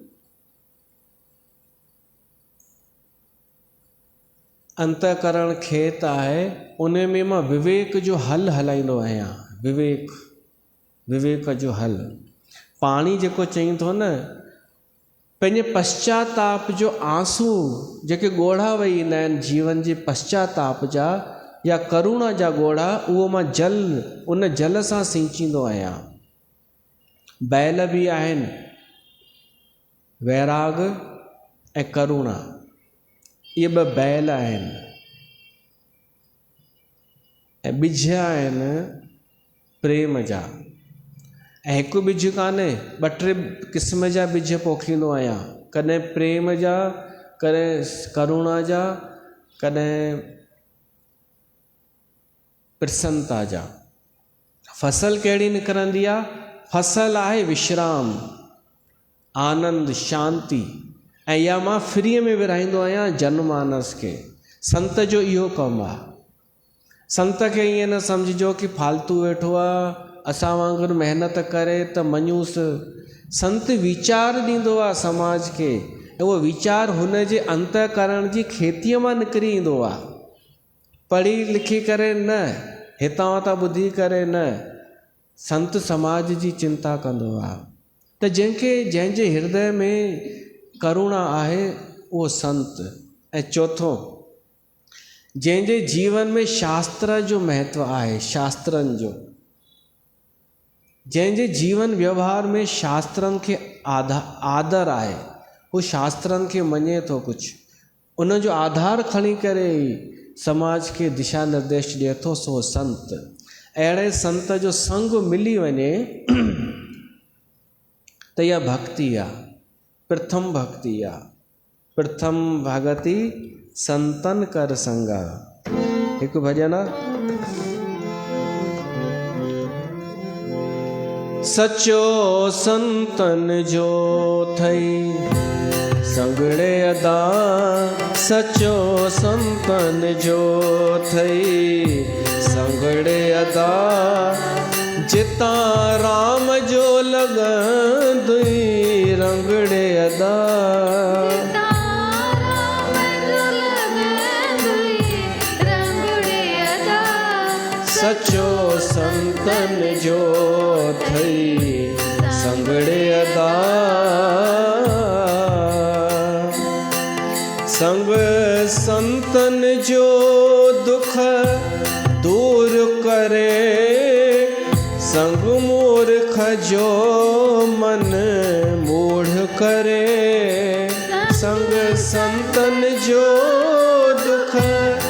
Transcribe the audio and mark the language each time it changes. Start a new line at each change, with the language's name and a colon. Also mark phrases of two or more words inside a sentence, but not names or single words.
Sindhi: अंतःकरण खेत आहे, उन में मां विवेक जो हल हलाईंदो आहियां। विवेक जो हल। पाणी जेको चई थो न, पंहिंजे पश्चाताप जो आंसू जेके ॻोढ़ा वही ईंदा आहिनि जीवन जे पश्चाताप जा या करुणा जा ॻोढ़ा, उहो मां उन जल सां सींचींदो आहियां। बैल बि आहिनि, वैराग ऐं करुणा, इहे ॿ बैल आहिनि। ऐं ॿिज आहिनि प्रेम जा। ऐं हिकु ॿिज कान्हे, 2-3 क़िस्म जा ॿिज पोखींदो आहियां, कॾहिं प्रेम जा, कॾहिं करुणा जा, कॾहिं प्रसन्नता जा। फसल कहिड़ी निकिरंदी आहे? फसल आहे विश्राम, आनंद, शांति। ऐं इहा मां फ्रीअ में विराईंदो आहियां जनमानस खे। संत जो इहो कमु आहे। संत खे ईअं न सम्झिजो कि फालतू वेठो आहे, असां वांगुरु महिनत करे त मञूसि। संत वीचार ॾींदो आहे समाज खे, ऐं उहो वीचार हुन जे अंतःकरण जी खेतीअ मां निकिरी ईंदो आहे। पढ़ी लिखी करे न, हितां हुतां ॿुधी करे न, संत समाज जी चिंता कंदो आहे। त जंहिंजे हृदय में करुणा आहे उहो संत। ऐं चौथों, जंहिंजे जीवन में शास्त्र जो महत्व आहे, शास्त्रनि जो, जंहिंजे जीवन व्यवहार में शास्त्रनि खे आदर आहे, उहो शास्त्रनि खे मञे थो कुझु, उन जो आधार खणी करे समाज खे दिशा निर्देश ॾिए थो, सो संत। अहिड़े संत जो संग मिली वञे त इहा भक्ति आहे, प्रथम भक्ति आहे।
Awadhi: प्रथम भगति संतन कर संगा।
Sindhi: हिकु भॼन आहे, सचो संतन जो थई संगड़े अदा, सचो संतन जो थई संगड़े अदा, जिता राम जो लगंदई रंगड़े अदा। सचो संतन जो थई संगड़े अदा, संग संतन जो दुख दूर करे, संग मूर्ख जो मन मूढ़ करे, संग संतन जो दुख